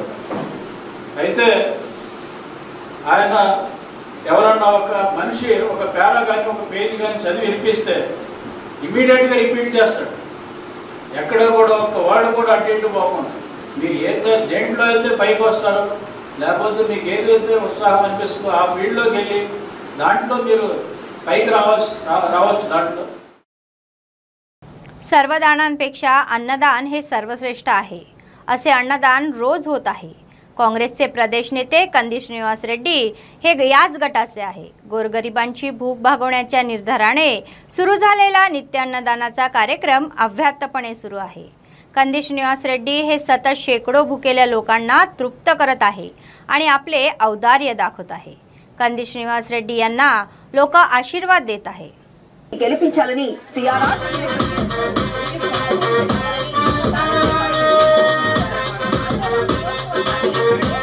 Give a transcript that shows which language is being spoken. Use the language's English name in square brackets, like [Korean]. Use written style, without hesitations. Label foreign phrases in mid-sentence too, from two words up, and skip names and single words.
[Telugu] అయితే ఆయన ఎవరన్నా ఒక మనిషి ఒక పేరా కానీ ఒక పేజీ కానీ చదివి వినిపిస్తే ఇమ్మీడియట్గా రిపీట్ చేస్తాడు. ఎక్కడ కూడా ఒక వర్డ్ కూడా అటు ఇటు పోకుండా మీరు దేంట్లో అయితే పైకి వస్తారో లేకపోతే మీకు ఏదైతే ఉత్సాహం అనిపిస్తుందో ఆ ఫీల్డ్లోకి వెళ్ళి దాంట్లో మీరు పైకి రావచ్చు. దాంట్లో [Marathi] सर्वदानांपेक्षा अन्नदान हे सर्वश्रेष्ठ आहे, असे अन्नदान रोज होत आहे. काँग्रेसचे प्रदेश नेते कंदी श्रीनिवास रेड्डी हे याच गटाचे आहे. गोरगरिबांची भूक भागवण्याच्या निर्धाराने सुरू झालेला नित्य अन्नदानाचा कार्यक्रम अव्याहतपणे सुरू आहे. कंदी श्रीनिवास रेड्डी हे सतत शेकडो भुकेल्या लोकांना तृप्त करत आहे आणि आपले औदार्य दाखवत आहे. कंदी श्रीनिवास रेड्डी यांना लोक आशीर्वाद देत आहे. [Telugu] గెలిపించాలని సిఆర్